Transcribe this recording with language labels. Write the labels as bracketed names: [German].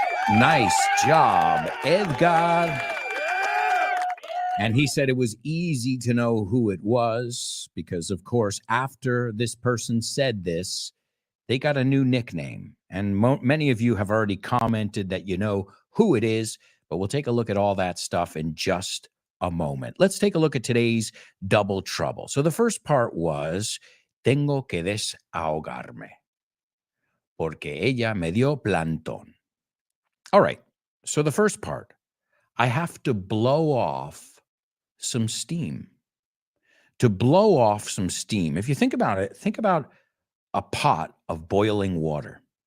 [English] Nice job, Edgar. And he said it was easy to know who it was because, of course, after this person said this, they got a new nickname. And many of you have already commented that you know who it is, but we'll take a look at all that stuff in just a moment. Let's take a look at today's double trouble. So the first part was, [Spanish] tengo que desahogarme, porque ella me dio plantón. [English] All right. So the first part, I have to blow off some steam. To blow off some steam. If you think about it, think about a pot of boiling water.